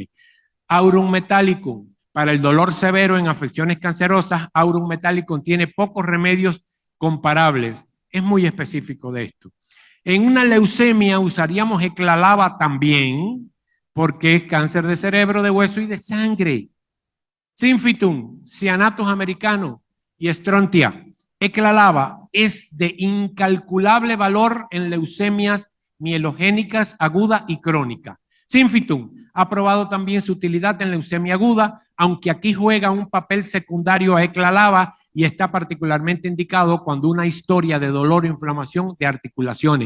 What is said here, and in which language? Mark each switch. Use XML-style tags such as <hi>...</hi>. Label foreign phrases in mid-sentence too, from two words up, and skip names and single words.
<es>Aurum metallicum, para el dolor severo en afecciones cancerosas, aurum metallicum tiene pocos remedios comparables. Es muy específico de esto. En una leucemia usaríamos eclalava también, porque es cáncer de cerebro, de hueso y de sangre. Synfitum, cianatus americano y strontia. Eclalava es de incalculable valor en leucemias mielogénicas aguda y crónica. Synfitum ha probado también su utilidad en leucemia aguda, aunque aquí juega un papel secundario a eclalava y está particularmente indicado cuando una historia de dolor o inflamación de articulaciones.</es>